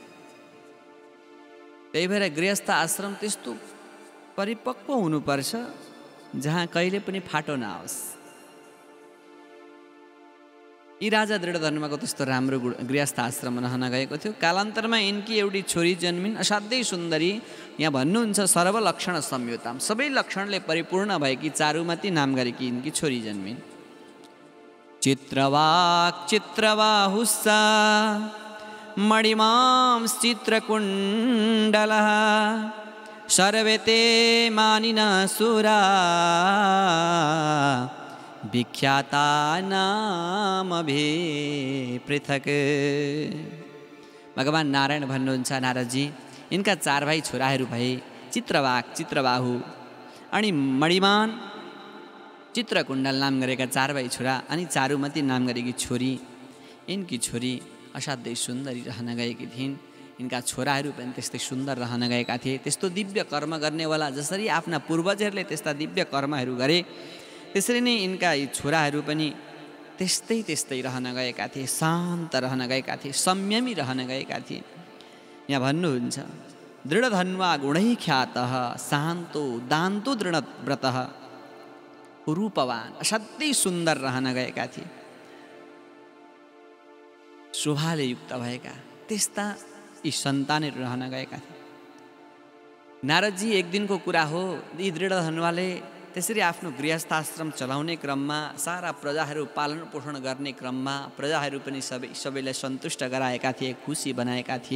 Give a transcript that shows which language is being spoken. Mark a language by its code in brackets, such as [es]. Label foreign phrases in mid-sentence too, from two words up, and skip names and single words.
[ne] त्यही भएर गृहस्थ आश्रम त्यस्तो परिपक्व हुनुपर्छ जहाँ कहिले पनि फाटो नआओस्। यी राजा दृढधन्वाको त्यस्तो राम्रो गृहस्थ आश्रम रहन गएको थियो। कालान्तरमा यिनकी एउटी छोरी जन्मिन्, असाध्यै सुन्दरी। यहाँ भन्नुहुन्छ [sa] सर्वलक्षण संयुताम, [ne] सबै लक्षणले परिपूर्ण भएकी चारुमती नाम गरेकी यिनकी छोरी जन्मिन्। [sa] चित्रवाक् चित्रबाहुस्सा मणिमां चित्रकुण्डलः सर्वे ते मानिनः सुरा विख्याता नाम भे पृथक। [ne] भगवान नारायण भन्नुहुन्छ, नारदजी यिनका 4 भाइ छोराहरू भए, चित्रवाक् चित्रबाहु अनि मणिमान चित्रकुण्डल नाम गरेका 4 भाइ छोरा अनि चारुमती नाम गरेकी छोरी। यिनकी छोरी असाध्यै सुन्दरी रहन गएकी थिइन्। यिनका छोराहरू पनि त्यस्तै सुन्दर रहन गएका थिए। त्यस्तो दिव्य कर्म गर्नेवाला जसरी आफ्ना पूर्वजहरूले त्यस्ता दिव्य कर्महरू गरे, त्यसरी नै यिनका यी छोराहरू पनि त्यस्तै रहन गएका थिए। शान्त रहन गएका थिए, संयमी रहन गएका थिए। यहाँ भन्नुहुन्छ [sa] दृढधन्वा गुणै ख्यातः शान्तो दान्तो दृढव्रतः रूपवान, [ne] असाध्यै सुन्दर रहन गएका थिए। शोभाले युक्त भएका त्यस्ता यी सन्तानहरू रहन गएका थिए। नारदजी एक दिनको कुरा हो, यी दृढधन्वाले त्यसरी आफ्नो गृहस्थाश्रम चलाउने क्रममा, सारा प्रजाहरू पालन पोषण गर्ने क्रममा प्रजाहरू पनि सबैलाई सन्तुष्ट गराएका थिए, खुसी बनाएका थिए।